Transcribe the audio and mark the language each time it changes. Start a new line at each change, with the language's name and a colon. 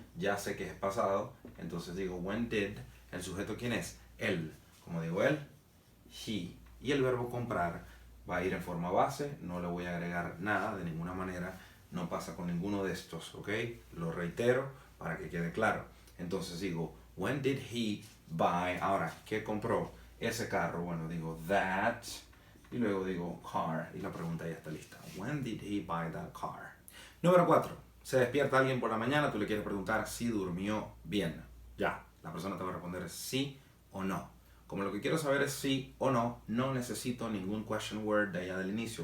Spanish: Ya sé que es pasado, entonces digo
English: when did.
Spanish: ¿El sujeto quién es? Él. Como digo él, he. Y el verbo comprar va a ir en forma base, no le voy a agregar nada de ninguna manera, no pasa con ninguno de estos, ¿ok? Lo reitero para que quede claro. Entonces digo,
English: when did he buy?
Spanish: Ahora, ¿qué compró ese carro? Bueno, digo that, y luego digo car, y la pregunta ya está lista.
English: When did he buy that car?
Spanish: Número 4. Se despierta alguien por la mañana, tú le quieres preguntar si durmió bien. Ya, la persona te va a responder sí o no. Como lo que quiero saber es sí o no, no necesito ningún question word de allá del inicio.